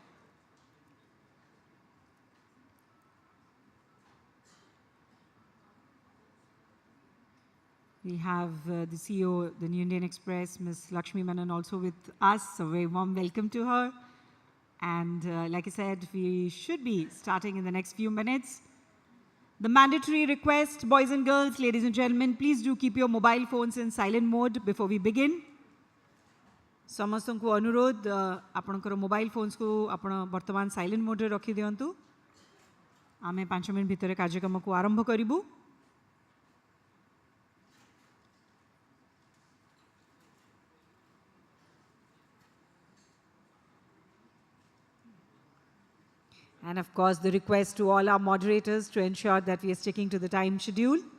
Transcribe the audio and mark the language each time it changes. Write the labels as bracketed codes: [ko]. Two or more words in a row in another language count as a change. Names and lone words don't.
[en] We have the CEO, the New Indian Express, Ms. Lakshmi Menon, also with us. So a very warm welcome to her. And like I said, we should be starting in the next few minutes. The mandatory request, boys and girls, ladies and gentlemen, please do keep your mobile phones in silent mode before we begin. [or] ସମସ୍ତଙ୍କୁ ଅନୁରୋଧ ଆପଣଙ୍କର ମୋବାଇଲ ଫୋନ୍ସକୁ ଆପଣ ବର୍ତ୍ତମାନ ସାଇଲେଣ୍ଟ ମୋଡରେ ରଖି ଦିଅନ୍ତୁ ଆମେ 5 ମିନିଟ ଭିତରେ କାର୍ଯ୍ୟକ୍ରମକୁ ଆରମ୍ଭ କରିବୁ [en] And of course, the request to all our moderators to ensure that we are sticking to the time schedule.